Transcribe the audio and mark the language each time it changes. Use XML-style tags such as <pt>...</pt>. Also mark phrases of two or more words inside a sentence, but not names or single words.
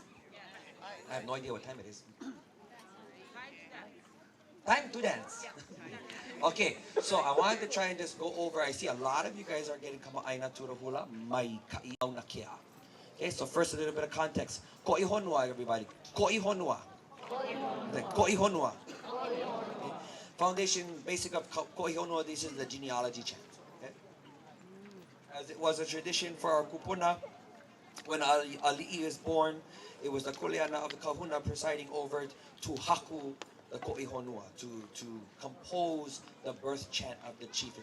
<en>I have no idea what time it is. Time to dance. Okay, so I wanted to try and just go over. I see a lot of you guys are getting kama'aina to the hula.</en> <haw>Mai kai Mauna Kea.</haw> <en>Okay, so first a little bit of context.</en> <haw>Ko'i honua, everybody. Ko'i honua. Ko'i honua.</haw> <en>Okay. Foundation, basic of</en> <haw>Ko'i honua,</haw> <en>this is the genealogy chant. Okay? As it was a tradition for our kupuna, when Ali'i is born, it was the kuleana of the kahuna presiding over to haku the</en> <haw>ko'i honua,</haw> <en>to compose the birth chant of the chieftain.</en>